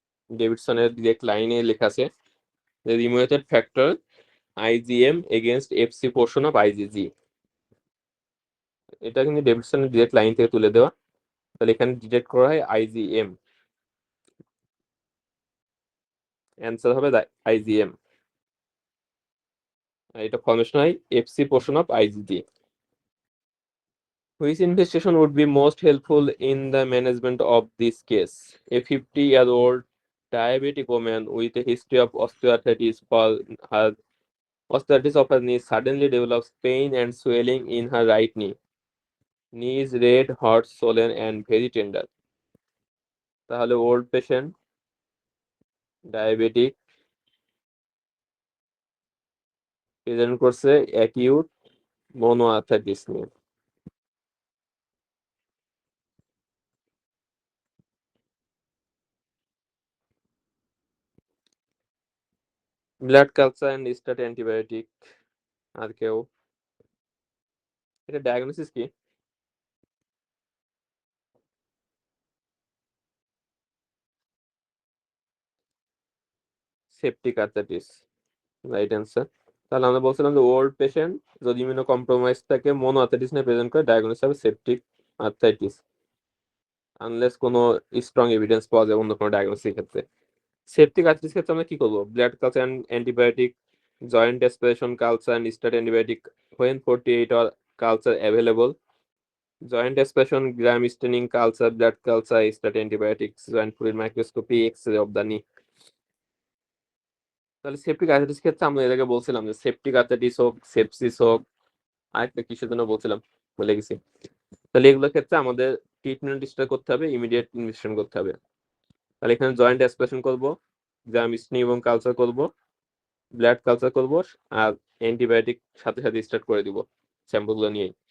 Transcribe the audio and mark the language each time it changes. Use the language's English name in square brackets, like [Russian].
[Bangla] ডেভিডসনের direct লাইনে লেখা আছে যে rheumatoid factor [English] IgM against FC portion of IgG। [Bangla] এটা কিন্তু ডেভিডসনের ডিরেক্ট লাইন থেকে তুলে দেওয়া। তাহলে এখানে ডিটেক্ট করা হয় IgM, অ্যান্সার হবে IgM। এটা ফর্মেশন হয় [English] FC portion of IgG। Which investigation would be most helpful in the management of this case? A 50-year-old diabetic woman with a history of osteoarthritis for her osteoarthritis of her knee suddenly develops pain and swelling in her right knee. Knee is red, hot, swollen, and very tender. [Bangla] তাহলে old patient, diabetic, present করছে acute মনোআর্থ্রাইটিস নিয়ে। Blood culture and start antibiotic. আর কেউ? এটা diagnosis কি? Septic arthritis, right answer. তাহলে আমরা বলছিলাম যে ওল্ড পেশেন্ট যদি ইমিউনো কম্প্রোমাইজ থাকে মনোআর্থ্রাইটিস নিয়ে প্রেজেন্ট করে ডায়াগনোসিস হবে সেপটিক আর্থ্রাইটিস, আনলেস কোনো স্ট্রং এভিডেন্স পাওয়া যায় অন্য কোনো ডায়াগনোসিসের ক্ষেত্রে। সেপটিক আর্থ্রাইটিস ক্ষেত্রে আমরা কি করবো? [English] Blood culture and antibiotic, joint aspiration culture and start antibiotic when 48 hour culture available, joint aspiration, gram staining culture, blood culture, start antibiotics, joint fluid microscopy, X-ray of the knee. [Bangla] তাহলে septic arthritis ক্ষেত্রে আমরা এর আগে বলছিলাম যে septic arthritis হোক, sepsis হোক, আরেকটা কিসের জন্য বলছিলাম ভুলে গেছি। তাহলে এগুলোর ক্ষেত্রে আমাদের ট্রিটমেন্ট স্টার্ট করতে হবে, ইমিডিয়েট ইনভেস্টিগেশন করতে হবে। তাহলে এখানে জয়েন্ট অ্যাসপিরেশন করব, গ্রাম স্টেনিং এবং কালচার করব, ব্লাড কালচার করব, আর অ্যান্টিবায়োটিক সাথে সাথে স্টার্ট করে দিব স্যাম্পলগুলো নিয়ে।